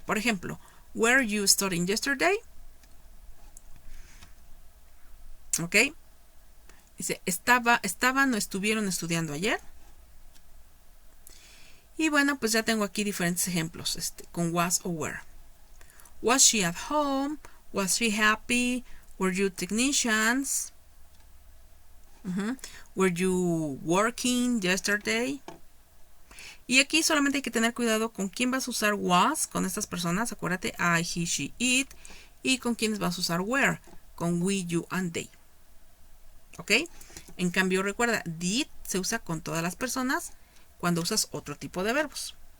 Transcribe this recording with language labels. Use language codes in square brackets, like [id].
[es] Por ejemplo, [en] were you studying yesterday? [es] ¿Ok? Dice, estaban o estuvieron estudiando ayer. Y bueno, pues ya tengo aquí diferentes ejemplos con was o were. [en] Was she at home? Was she happy? Were you technicians? Were you working yesterday? [es] Y aquí solamente hay que tener cuidado con quién vas a usar was con estas personas. Acuérdate, I, he, she, it. Y con quiénes vas a usar were, con we, you, and they. ¿Ok? En cambio, recuerda, did se usa con todas las personas cuando usas otro tipo de verbos.